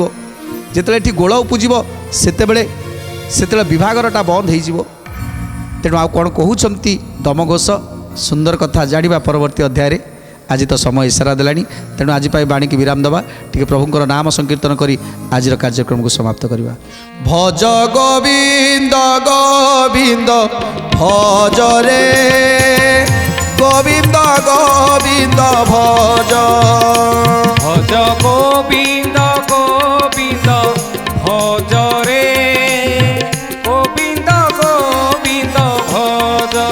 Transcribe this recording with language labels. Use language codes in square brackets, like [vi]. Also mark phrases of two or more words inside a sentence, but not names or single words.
[or] ଯେତେବେଳେ ଏଠି ଗୋଳ ଉପୁଜିବ ସେତେବେଳେ ବିଭାଘରଟା ବନ୍ଦ ହେଇଯିବ। ତେଣୁ ଆଉ କ'ଣ କହୁଛନ୍ତି ଦମଘୋଷ, ସୁନ୍ଦର କଥା ଜାଣିବା ପରବର୍ତ୍ତୀ ଅଧ୍ୟାୟରେ। ଆଜି ତ ସମୟ ଇସାରା ଦେଲାଣି, ତେଣୁ ଆଜି ପାଇଁ ବାଣୀକି ବିରାମ ଦେବା, ଟିକେ ପ୍ରଭୁଙ୍କର ନାମ ସଂକୀର୍ତ୍ତନ କରି ଆଜିର କାର୍ଯ୍ୟକ୍ରମକୁ ସମାପ୍ତ କରିବା। [bn] ভজ গোবিন্দ গোবিন্দ ভজ রে গোবিন্দ গোবিন্দ ভজ ভজ গোবিন্দ গোবিন্দ ভজ রে গোবিন্দ গোবিন্দ ভজ